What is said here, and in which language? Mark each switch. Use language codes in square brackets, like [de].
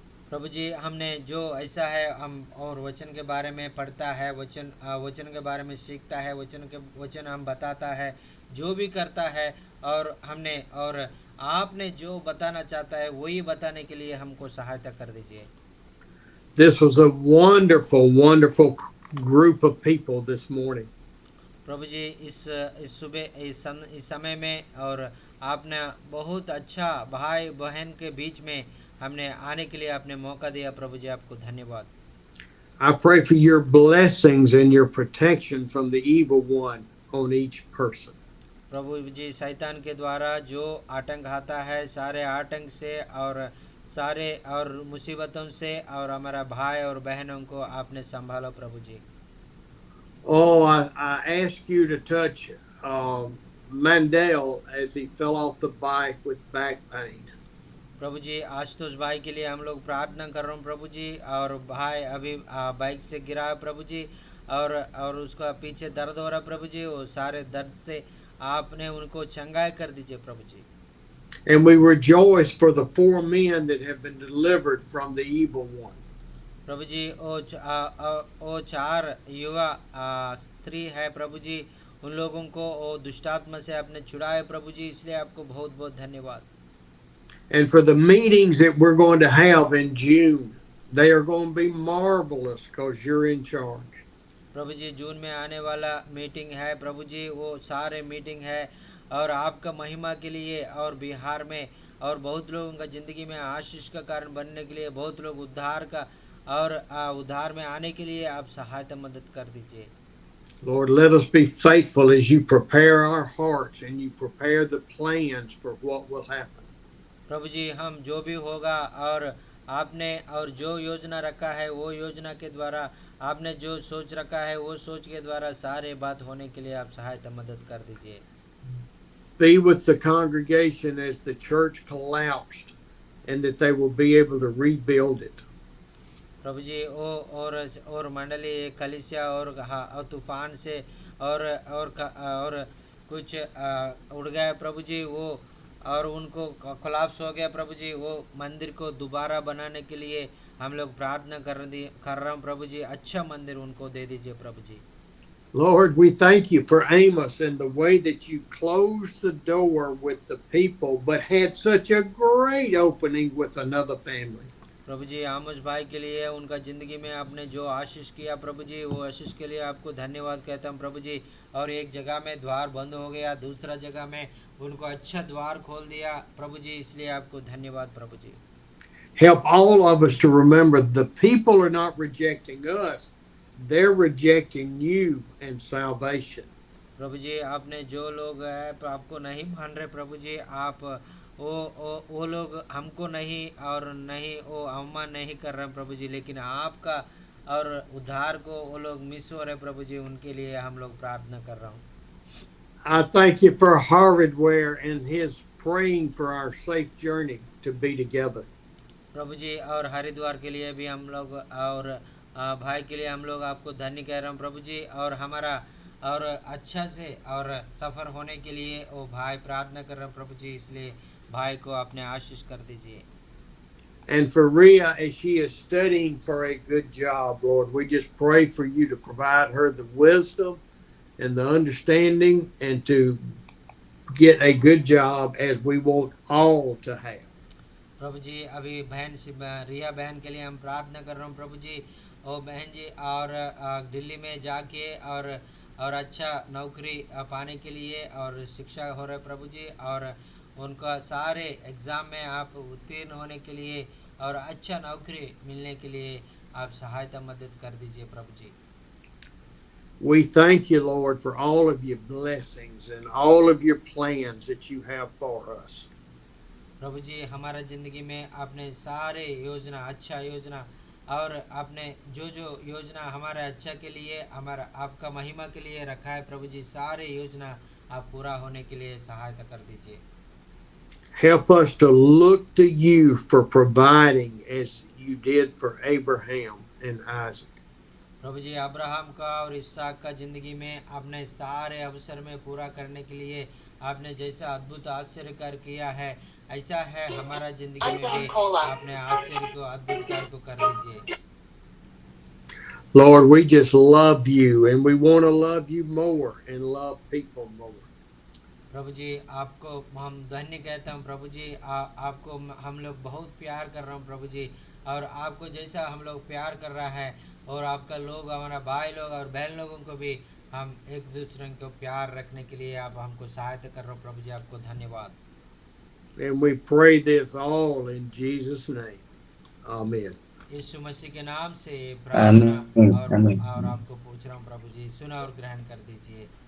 [hi] प्रभु जी, हमने जो ऐसा है हम और वचन के बारे में पढ़ता है, वचन के बारे में सीखता है, वचन हम बताता है, जो भी करता है, और हमने और आपने जो बताना चाहता है वही बताने के लिए हमको सहायता कर दीजिए। [en] This was a wonderful, wonderful group of people this morning. [hi] प्रभु जी, इस सुबह इस समय में और आपने बहुत अच्छा भाई बहन के बीच में हमने आने के लिए आपने मौका दिया प्रभु जी, आपको धन्यवाद। [en] I pray for your blessings and your protection from the evil one on each person. [hi] प्रभु जी, शैतान के द्वारा जो आतंक आता है, सारे आतंक से और सारे और मुसीबतों से, और हमारा भाई और बहनों को आपने संभालो प्रभु जी। [en] Oh, I ask you to touch Mandel as he fell off the bike with back pain. [hi] प्रभु जी, आशुतोष भाई के लिए हम लोग प्रार्थना कर रहे हैं प्रभु जी, और भाई अभी बाइक से गिरा है प्रभु जी, और उसका पीछे दर्द हो रहा प्रभु जी, वो सारे दर्द से आपने उनको चंगाई कर दीजिए प्रभु जी। [en] And we rejoice for the 4 men that have been delivered from the evil one. [hi] प्रभु जी, ओ 4 युवा स्त्री है प्रभु जी, उन लोगों को वो दुष्टात्मा से आपने छुड़ाया प्रभु जी, इसलिए आपको बहुत बहुत धन्यवाद। [en] And for the meetings that we're going to have in June, they are going to be marvelous because you're in charge. [hi] प्रभु जी, जून में आने वाला मीटिंग है प्रभु जी, वो सारे मीटिंग है और आपका महिमा के लिए, और बिहार में और बहुत लोगों का ज़िंदगी में आशीष का कारण बनने के लिए, बहुत लोग उद्धार का और उद्धार में आने के लिए आप सहायता मदद कर दीजिए। [en] Lord, let us be faithful as you prepare our hearts and you prepare the plans for what will happen. [hi] प्रभु जी, हम जो भी होगा और आपने और जो योजना रखा है वो योजना के द्वारा, आपने जो सोच रखा है वो सोच के द्वारा सारे बात होने के लिए आप सहायता मदद कर दीजिए। [en] Be with the congregation as the church collapsed and that they will be able to rebuild it. [hi] प्रभु जी, और मंडली कलिसिया और तूफान से और कुछ उड़ गया प्रभु जी, वो और उनको कोलैप्स हो गया प्रभु जी, वो मंदिर को दोबारा बनाने के लिए हम लोग प्रार्थना कर रहे हैं प्रभु जी। अच्छा मंदिर उनको दे दीजिए प्रभु जी। [en] Lord, we thank you for Amos and the way that you closed the door with the people, but had such a great opening with another family. [hi] प्रभु जी आमोस भाई के लिए उनका जिंदगी में आपने जो आशीष किया प्रभु जी, वो आशीष के लिए आपको धन्यवाद कहता हूँ प्रभु जी। और एक जगह में द्वार बंद हो गया, दूसरा जगह में उनको अच्छा द्वार खोल दिया प्रभु जी, इसलिए आपको धन्यवाद प्रभु जी। [en] Help all of us to remember the people are not rejecting us, they're rejecting you and salvation. [hi] प्रभु जी आपने जो लोग है आपको नहीं मान रहे प्रभु जी, आप वो लोग हमको नहीं और नहीं वो अवमान नहीं कर रहे प्रभु जी, लेकिन आपका और उद्धार को वो लोग मिस हो रहे प्रभु जी, उनके लिए हम लोग प्रार्थना कर रहा हूँ। [en] I thank you for Hardware and his praying for our safe journey to be together. [hi] प्रभु जी और हरिद्वार के लिए भी हम लोग और भाई के लिए हम लोग आपको धन्य कह रहे हैं प्रभु जी, और हमारा और अच्छा से और सफर होने के लिए वो भाई प्रार्थना कर रहे हैं प्रभु जी, इसलिए भाई को अपने आशीष कर दीजिए। [en] And for Rhea, as she is studying for a good job, Lord, we just pray for you to provide her the wisdom and the understanding and to get a good job as we want all to have. [hi] प्रभु जी अभी रिया बहन के लिए हम प्रार्थना कर रहे हैं प्रभु जी, और बहन जी और दिल्ली में जाके और अच्छा नौकरी पाने के लिए और शिक्षा हो रहा है प्रभु जी, और उनका सारे एग्ज़ाम में आप उत्तीर्ण होने के लिए और अच्छा नौकरी मिलने के लिए आप सहायता मदद कर दीजिए प्रभु जी। [en] We thank you, Lord, for all of your blessings and all of your plans that you have for us. [hi] प्रभु जी हमारा ज़िंदगी में आपने सारे योजना अच्छा योजना और आपने जो योजना हमारे अच्छा के लिए हमारा आपका महिमा के लिए रखा है प्रभु जी, सारे योजना आप पूरा होने के लिए सहायता कर दीजिए। [en] Help us to look to you for providing as you did for Abraham and Isaac. [hi] Prabhu ji Abraham का और इसहाक का ज़िंदगी में आपने सारे अवसर में पूरा करने के लिए आपने जैसा अद्भुत आश्चर्य कार्य किया है, ऐसा है हमारा ज़िंदगी में भी आपने आश्चर्य को अद्भुत कार्य को कर दीजिए। [en] Lord, we just love you and we want to love you more and love people more. [hi] प्रभु जी आपको हम धन्य कहते हैं प्रभु जी, आपको हम लोग बहुत प्यार कर रहे हैं प्रभु जी, और आपको जैसा हम लोग प्यार कर रहा है और आपका लोग हमारा भाई लोग और बहन लोगों को भी हम एक दूसरे को प्यार रखने के लिए आप हमको सहायता कर रहे हो प्रभु जी, आपको धन्यवाद। [en] And we pray this all in Jesus' name. Amen. [hi] यीशु मसीह के नाम से प्रार्थना और आपको पूछ रहा हूँ प्रभु जी, सुना और ग्रहण कर दीजिए।